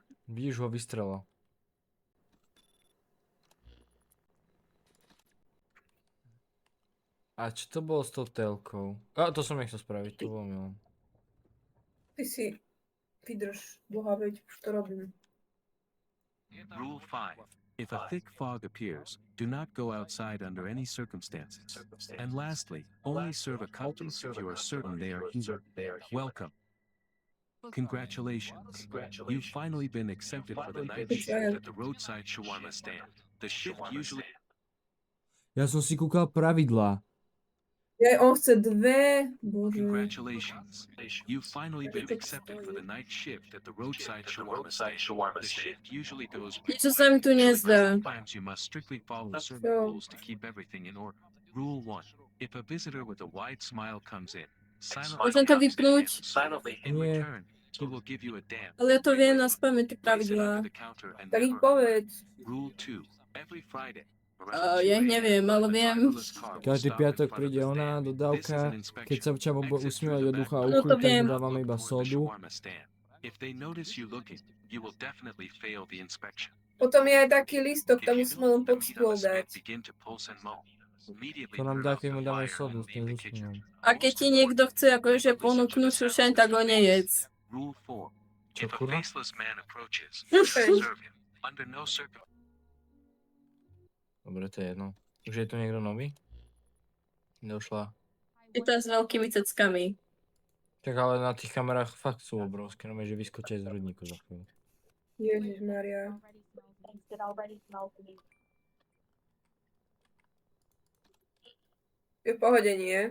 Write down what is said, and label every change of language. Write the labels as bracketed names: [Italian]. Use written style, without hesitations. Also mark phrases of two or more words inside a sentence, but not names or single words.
[Slovak] Vidíš, ho vystrelo. A čo to bolo s tou telkou? A to som nechcel spraviť, to bolo milé. Ty si vydrž, boha, veď už to robím. [English] Rule 5. If a thick fog appears, do not go outside under any circumstances. And lastly, only serve accoutrements if you are certain they are human. Welcome. Congratulations. You've finally been accepted for the night shift at the roadside shawarma stand. The shift usually... [Slovak] Ja som si kúkal pravidlá. On chce dve, bože. [English] Congratulations. You've finally been accepted for the night shift at the roadside shawarma stand. The shift usually goes... [Slovak] Niečo sa mi tu nezdá. [English] Sometimes you must strictly follow certain rules to keep everything in order. Rule 1. If a visitor with a wide smile comes in, [Slovak] Môžem to vypnúť? [English] in [Slovak] Nie. [English] return, he will give you a dam. [Slovak] Ale ja to viem na spamäť, tie [English] Place it [Slovak] pravidlá. [English] under the counter and [Slovak] Tak ich [English] never open. [Slovak] povedz. [English] Rule 2. Every Friday. [Slovak] Ja ich neviem, ale viem. Každý piatok príde ona, dodávka, keď sa Čavo bude usmievať od ducha a No uchu, to tak viem. mu dávame iba sodu. [English] If they notice you looking, you will definitely fail the inspection. [Slovak] Potom je aj taký listok, [English] If [Slovak] tam [English] you [Slovak] musíme [English] move, [Slovak] len [English] the [Slovak] pod [English] meat [Slovak] stôl [English] on the spit [Slovak] dať. [English] begin to pulse and moan. Immediately [Slovak] To nám [English] turn [Slovak] dá, [English] off [Slovak] keď [English] the [Slovak] mu dáme [English] fire [Slovak] sodu s [English] in [Slovak] tým [English] the kitchen. [Slovak] úsmevom. A keď ti niekto chce akože ponúknuť šušeň, tak ho nejedz. [English] Rule 4. [Slovak] Čo, [English] If a [Slovak] kurva? [English] faceless man approaches, [Slovak] Šušeň. [English] serve him. Under no circumstances. [Slovak] Dobre, to je jedno. Už je tu niekto nový? Došla. Je to s veľkými ceckami. Tak ale na tých kamerách fakt sú obrovské, no že vyskočia z hrudníku za chvíľu. Ježišmaria. Je v pohode, nie?